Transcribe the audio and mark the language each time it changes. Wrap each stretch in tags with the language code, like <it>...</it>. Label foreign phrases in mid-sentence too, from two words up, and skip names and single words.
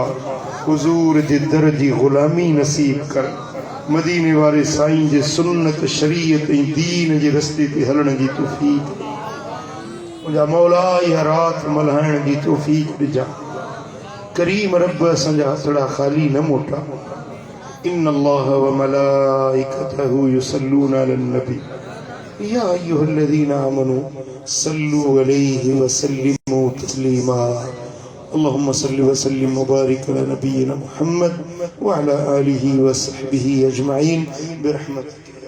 <sd>हुज़ूर जे दर जी ग़ुलामी नसीब कर। मदीने वारे साईं जे सुन्नत शरीयत ऐं दीन जे रस्ते ते हलण जी तौफ़ीक़। मुंहिंजा मौला, इहा राति मल्हाइण जी तौफ़ीक़ ॾिजा। करीम रब असांजा हथड़ा ख़ाली न मोटा।</sd> <ar>إن الله وملائكته يصلون على النبي يا أيها الذين آمنوا صلوا عليه وسلموا تسليما. اللهم صل وسلم وبارك على نبينا محمد وعلى آله وصحبه أجمعين برحمتك.</ar>